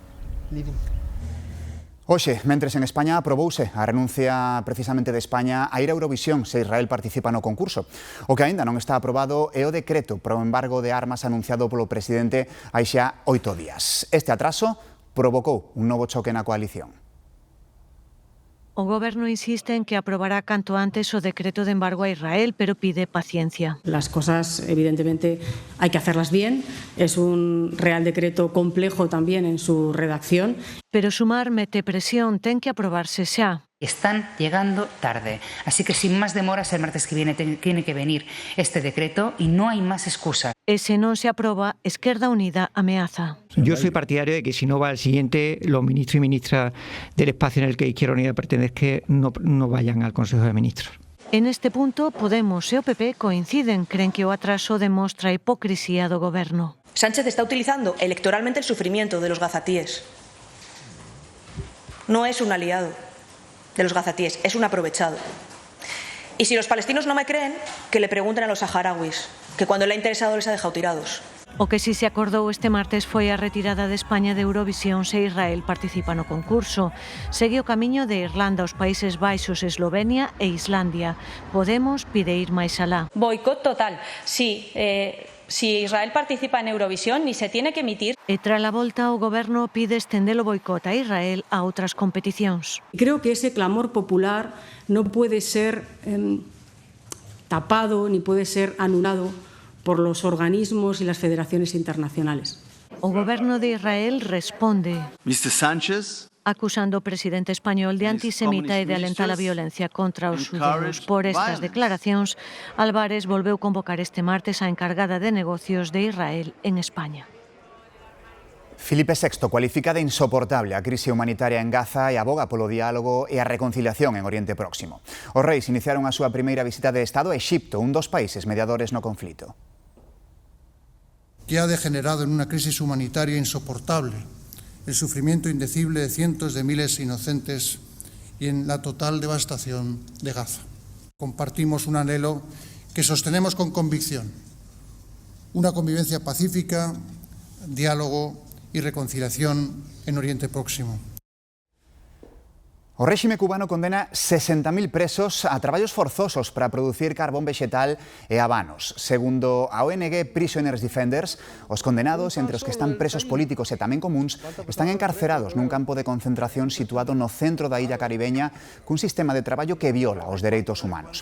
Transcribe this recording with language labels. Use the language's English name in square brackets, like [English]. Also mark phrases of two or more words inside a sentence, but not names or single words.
[Galician] Hoxe, mentres en España aprobouse a renuncia precisamente de España a ir a Eurovisión se Israel participa no concurso. O que aínda non está aprobado é o decreto para o embargo de armas anunciado polo presidente hai xa 8 días. Este atraso provocou un novo choque na coalición. O Goberno insiste en que aprobará canto antes o decreto de embargo a Israel, pero pide paciencia. [Spanish] Las cosas, evidentemente, hay que hacerlas bien. Es un Real Decreto complejo también en su redacción. [Galician] Pero Sumar mete presión, ten que aprobarse xa. [Spanish] Están llegando tarde, así que sin más demoras el martes que viene tiene que venir este decreto y no hay más excusa. [Galician] E se non se aproba, Esquerda Unida ameaza. [Spanish] Yo soy partidario de que si no va al siguiente, los ministros y ministras del espacio en el que Izquierda Unida pertenezca no vayan al Consejo de Ministros. [Galician] En este punto, Podemos e o PP coinciden, creen que o atraso demostra a hipocrisía do Goberno. [Spanish] Sánchez está utilizando electoralmente el sufrimiento de los gazatíes. No es un aliado de los gazatíes, es un aprovechado. Y si los palestinos no me creen, que le pregunten a los saharauis, que cuando le ha interesado les ha dejado tirados. [Galician] O que si se acordou este martes foi a retirada de España de Eurovisión se Israel participa no concurso. Segue o camiño de Irlanda, os Países Baixos, Eslovenia e Islandia. Podemos pide ir máis alá. Boicot total. [Spanish] Si Israel participa en Eurovisión, ni se tiene que emitir. [Galician] E tras a volta, o Goberno pide estender o boicot a Israel a outras competicións. [Spanish] Creo que ese clamor popular no puede ser tapado ni puede ser anulado por los organismos y las federaciones internacionales. [Galician] O Goberno de Israel responde. Mr. Sánchez, acusando ao presidente español de antisemita e de alentar a violencia contra os xudeus. Por estas declaracións, Álvarez volveu convocar este martes a encargada de negocios de Israel en España. Filipe VI cualifica de insoportable a crise humanitaria en Gaza e aboga polo diálogo e a reconciliación en Oriente Próximo. Os reis iniciaron a súa primeira visita de Estado a Exipto, un dos países mediadores no conflito. [Spanish] Que ha degenerado en una crisis humanitaria insoportable, el sufrimiento indecible de cientos de miles inocentes y en la total devastación de Gaza. Compartimos un anhelo que sostenemos con convicción, una convivencia pacífica, diálogo y reconciliación en Oriente Próximo. [Galician] O réxime cubano condena 60.000 presos a traballos forzosos para producir carbón vegetal e habanos. Segundo a ONG Prisoners Defenders, os condenados, entre os que están presos políticos e tamén comúns, están encarcerados nun campo de concentración situado no centro da illa caribeña cun sistema de traballo que viola os dereitos humanos.